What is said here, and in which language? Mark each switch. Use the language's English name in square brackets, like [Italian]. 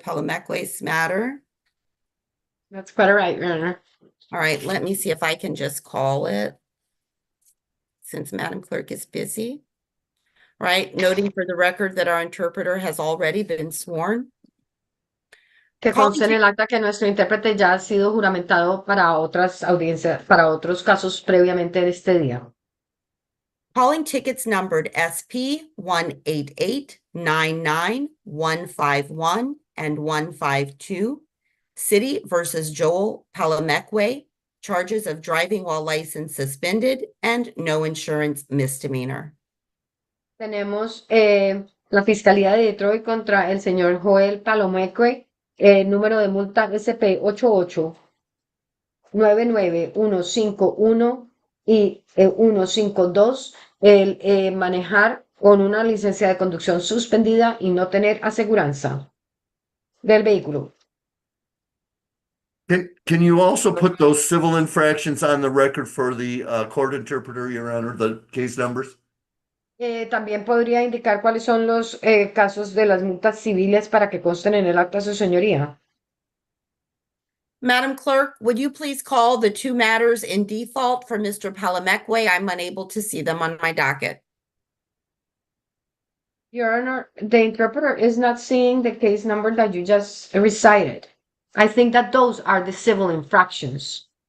[English] Palamekwe's matter. That's quite all right, Your Honor. All right, let me see if I can just call it since Madam Clerk is busy. All right, noting for the record that our interpreter has already been sworn. [Spanish] Que conste en el acta que nuestro intérprete ya ha sido juramentado para otras audiencias, para otros casos previamente de este día. [English] Calling tickets numbered SP 188-99-151 and 152. City versus Joel Palamekwe. Charges of driving while license suspended and no insurance misdemeanor. [Spanish] Tenemos la Fiscalía de Detroit contra el señor Joel Palamekwe, número de multa SP 88-99151 y 152, el manejar con una licencia de conducción suspendida y no tener aseguranza del vehículo. [English] Can you also put those civil infractions on the record for the court interpreter, Your Honor, the case numbers? [Spanish] También podría indicar cuáles son los casos de las multas civiles para que consten en el acta, su señoría. [English] Madam Clerk, would you please call the 2 matters in default for Mr. Palamekwe? I'm unable to see them on my docket. Your Honor, the interpreter is not seeing the case number that you just recited. I think that those are the civil infractions.